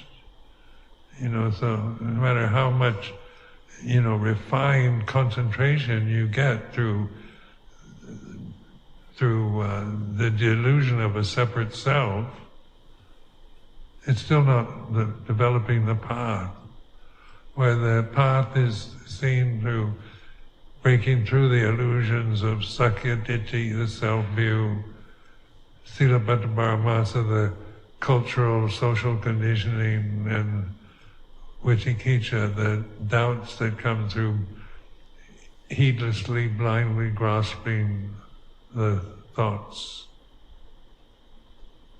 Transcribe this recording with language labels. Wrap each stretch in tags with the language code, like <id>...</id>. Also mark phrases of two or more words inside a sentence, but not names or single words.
<en>So no matter how much, refined concentration you get through the delusion of a separate self, it's still not developing the path, where the path is seen through breaking through the illusions of</en> <pi>sakya ditthi,</pi> <en>the self-view,</en> <pi>silabbata paramasa,</pi> <en>the cultural, social conditioning, and vicikicca, the doubts that come through heedlessly, blindly grasping the thoughts.</en>